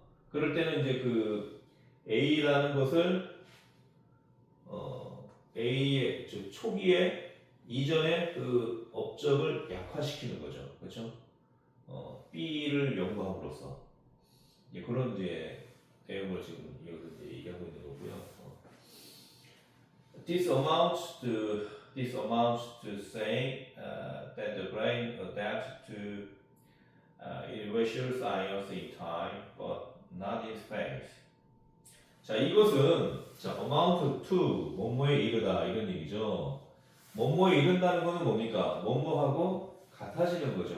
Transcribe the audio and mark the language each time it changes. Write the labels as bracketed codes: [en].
[ko] 그럴 때는 이제 그 A라는 것을 A의 즉 초기에 이전에 그 업적을 약화시키는 거죠. 그렇죠? B를 연구함으로써 이제 그런 이제 내용을 지금 여기서 이제 얘기하고 있는 거고요. [en] This amounts to say that the brain adapts to irreversible science in time, but not in space. [ko] 자, 이것은 자, [en] amount to [ko] 뭐뭐에 이르다 이런 얘기죠. 뭐뭐에 이른다는 것은 뭡니까? 뭐뭐하고 같아지는 거죠.